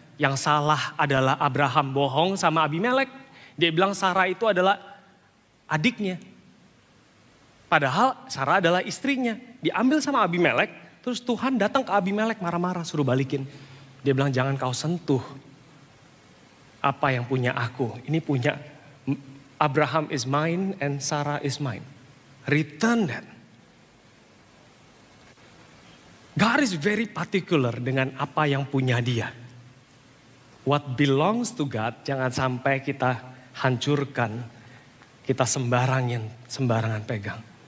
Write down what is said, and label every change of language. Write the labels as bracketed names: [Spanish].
[Indonesian] Yang salah adalah Abraham bohong sama Abimelek. Dia bilang Sarah itu adalah adiknya. Padahal Sarah adalah istrinya. Diambil sama Abimelek, terus Tuhan datang ke Abimelek marah-marah suruh balikin. Dia bilang jangan kau sentuh apa yang punya aku. Ini punya [English] Abraham is mine and Sarah is mine. Return that. God is very particular [Indonesian] dengan apa yang punya dia. [English] What belongs to God [Indonesian] jangan sampai kita hancurkan, kita sembarangan pegang.